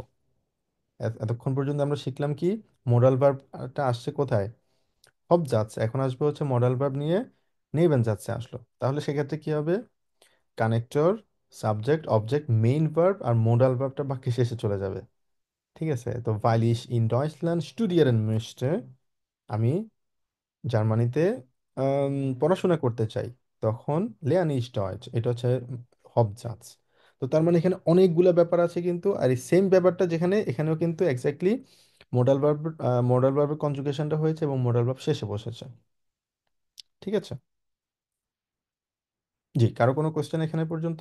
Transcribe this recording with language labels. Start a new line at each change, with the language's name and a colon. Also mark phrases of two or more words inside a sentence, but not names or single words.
Bangla: এতক্ষণ পর্যন্ত আমরা শিখলাম কি
English: modal verb
Bangla: আসছে কোথায়, হব যাচ্ছে, এখন আসবে হচ্ছে
English: modal verb
Bangla: নিয়ে নেবেন যাচ্ছে আসলো, তাহলে সেক্ষেত্রে কি হবে, কানেক্টর, সাবজেক্ট, অবজেক্ট,
English: main verb
Bangla: আর
English: modal verb
Bangla: বাক্যে শেষে চলে যাবে। ঠিক আছে, তো
German: weil ich in Deutschland studieren möchte,
Bangla: আমি জার্মানিতে পড়াশোনা করতে চাই, তখন
German: lernen ich Deutsch,
Bangla: এটা হচ্ছে হবজার্ভ। তো তার মানে এখানে অনেকগুলা ব্যাপার আছে কিন্তু, আর এই সেম ব্যাপারটা যেখানে এখানেও কিন্তু এক্স্যাক্টলি
English: modal verb
Bangla: কনজুগেশনটা হয়েছে এবং
English: modal verb
Bangla: শেষে বসেছে। ঠিক আছে, জি, কারো কোনো কোয়েশ্চেন এখানে পর্যন্ত?